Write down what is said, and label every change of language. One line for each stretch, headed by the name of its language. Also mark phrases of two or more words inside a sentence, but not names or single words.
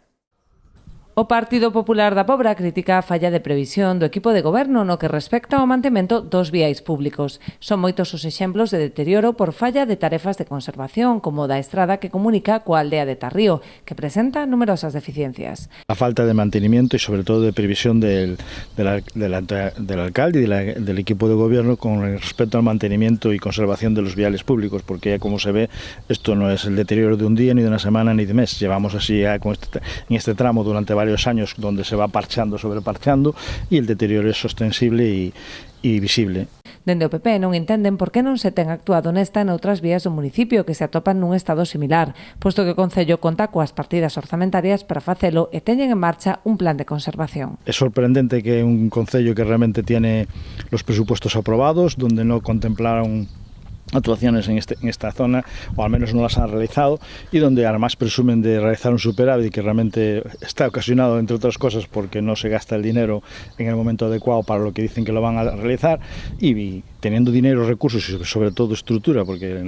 Galician: O Partido Popular da Pobra critica a falla de previsión do equipo de goberno no que respecta ao mantemento dos viais públicos. Son moitos os exemplos de deterioro por falla de tarefas de conservación, como da estrada que comunica coa aldea de Tarrío, que presenta numerosas deficiencias.
Spanish: La falta de mantenimiento y sobre todo de previsión del alcalde y del equipo de gobierno con respecto al mantenimiento y conservación de los viales públicos, porque ya como se ve, esto no es el deterioro de un día, ni de una semana, ni de mes. Llevamos así ya en este tramo durante varios años donde se va parchando sobre parchando y el deterioro es sostenible y visible.
Galician: Dende o PP non entenden por que non se ten actuado nesta e noutras vías do municipio que se atopan nun estado similar, posto que o Concello conta coas partidas orzamentarias para facelo e teñen en marcha un plan de conservación.
Spanish: Es sorprendente que un Concello que realmente tiene los presupuestos aprobados, donde no contemplaron actuaciones en esta zona, o al menos no las han realizado, y donde además presumen de realizar un superávit que realmente está ocasionado, entre otras cosas, porque no se gasta el dinero en el momento adecuado para lo que dicen que lo van a realizar, y teniendo dinero, recursos y sobre todo estructura, porque